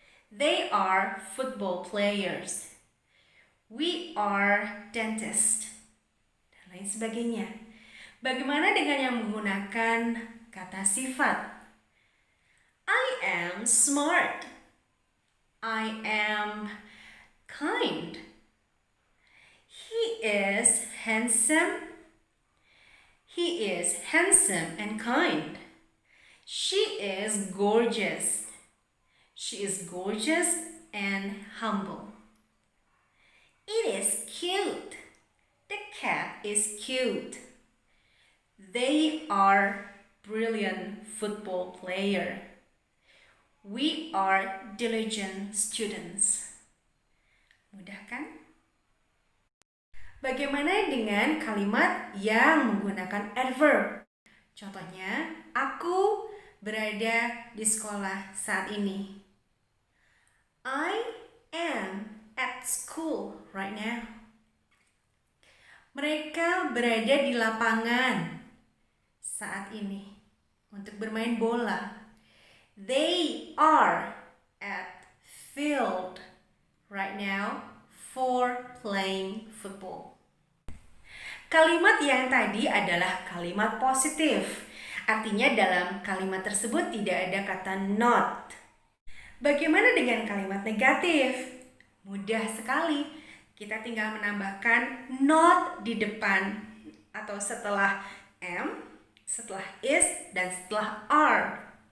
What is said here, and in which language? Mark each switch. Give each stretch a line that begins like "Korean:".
English: They are football players. We are dentists.
Indonesian: Dan lain sebagainya. Bagaimana dengan yang menggunakan kata sifat?
English: I am smart. I am kind. He is handsome. He is handsome and kind. She is gorgeous. She is gorgeous and humble. It is cute. The cat is cute. They are brilliant football player. We are diligent students.
Indonesian: Mudah kan? Bagaimana dengan kalimat yang menggunakan adverb? Contohnya, aku berada di sekolah saat ini.
English: I am at school right now.
Indonesian: Mereka berada di lapangan saat ini untuk bermain bola.
English: They are at field right now for playing football.
Indonesian: Kalimat yang tadi adalah kalimat positif. Artinya dalam kalimat tersebut tidak ada kata not. Bagaimana dengan kalimat negatif? Mudah sekali. Kita tinggal menambahkan not di depan atau setelah am, setelah is, dan setelah are.